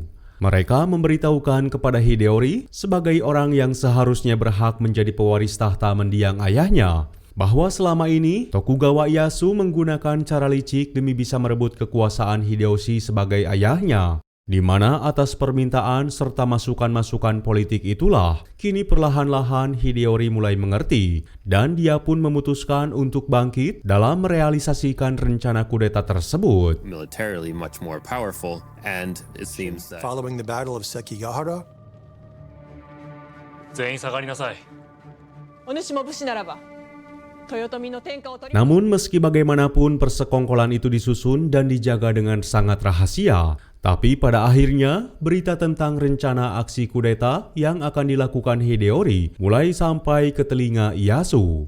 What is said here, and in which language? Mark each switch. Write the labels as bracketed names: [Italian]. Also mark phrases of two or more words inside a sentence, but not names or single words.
[Indonesian] Mereka memberitahukan kepada Hideyori sebagai orang yang seharusnya berhak menjadi pewaris tahta mendiang ayahnya, bahwa selama ini Tokugawa Ieyasu menggunakan cara licik demi bisa merebut kekuasaan Hideyoshi sebagai ayahnya, di mana atas permintaan serta masukan-masukan politik itulah, kini perlahan-lahan Hideyori mulai mengerti, dan dia pun memutuskan untuk bangkit dalam merealisasikan rencana kudeta tersebut. [English] Militarily much more powerful, and it seems that Following the Battle of Sekigahara, [Japanese] 全員下がりなさい。 [Indonesian] Namun meski bagaimanapun persekongkolan itu disusun dan dijaga dengan sangat rahasia, tapi pada akhirnya berita tentang rencana aksi kudeta yang akan dilakukan Hideyori mulai sampai ke telinga Ieyasu.